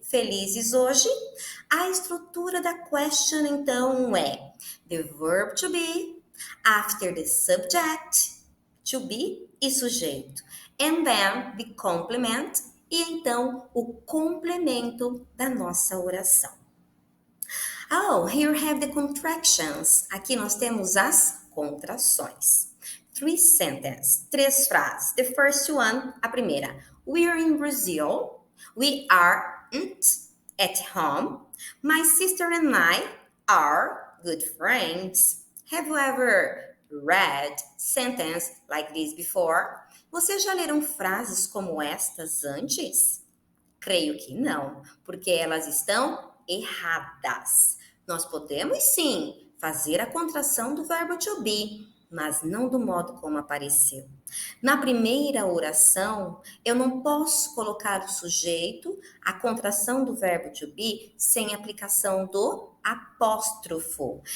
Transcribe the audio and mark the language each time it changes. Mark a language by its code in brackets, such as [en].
[pt] Felizes hoje? A estrutura da question, então, é [en] the verb to be, [pt] after the subject, to be e sujeito. [en] And then the complement [pt] e então o complemento da nossa oração. [en] Oh, here we have the contractions. [pt] Aqui nós temos as contrações. [en] 3 sentences, [pt] 3 frases. [en] The first one, [pt] a primeira. [en] We are in Brazil. We aren't at home. My sister and I are good friends. Have you ever read sentence like this before? [pt] Vocês já leram frases como estas antes? Creio que não, porque elas estão erradas. Nós podemos sim fazer a contração do verbo to be, mas não do modo como apareceu. Na primeira oração, eu não posso colocar o sujeito, a contração do verbo to be, sem aplicação do apóstrofo.